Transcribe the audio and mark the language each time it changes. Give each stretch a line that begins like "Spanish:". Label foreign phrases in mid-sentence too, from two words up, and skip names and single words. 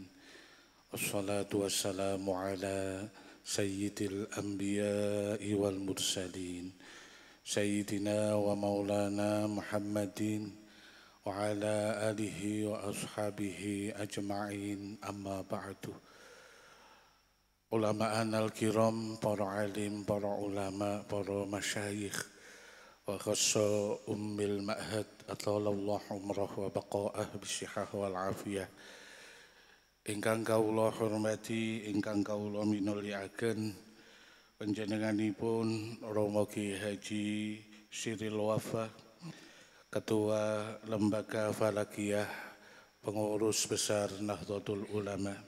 Arabic: والصلاة والسلام على سيد الأنبياء والمرسلين. سيدنا ومولانا محمد وعلى آله وأصحابه أجمعين، أما بعد. علماء الكرام,
Javanese: para alim, para ulama, para masyayikh,
Arabic: وخاصة أم المعهد، أطال الله عمرها وبقاءها بالصحة والعافية.
Javanese: Ingkang kawula hormati, ingkang kawula minulyaken, panjenenganipun Romo Ki Haji Siril Wafa, Ketua Lembaga Falakiyah, Pengurus Besar Nahdlatul Ulama.